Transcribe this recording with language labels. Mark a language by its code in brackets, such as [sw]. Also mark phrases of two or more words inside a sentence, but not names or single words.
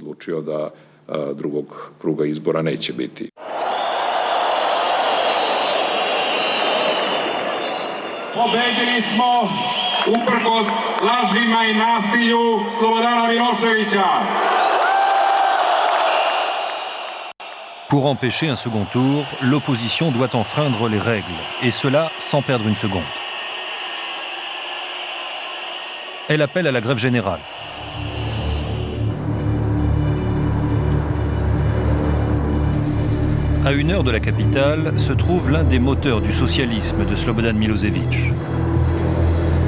[sr] Pobedili smo uprkos lažima i nasilju Slobodana Miloševića. [fr] Pour empêcher un second tour, l'opposition doit enfreindre les règles, et cela sans perdre une seconde. Elle appelle à la grève générale. À 1 heure de la capitale se trouve l'un des moteurs du socialisme de Slobodan Milosevic.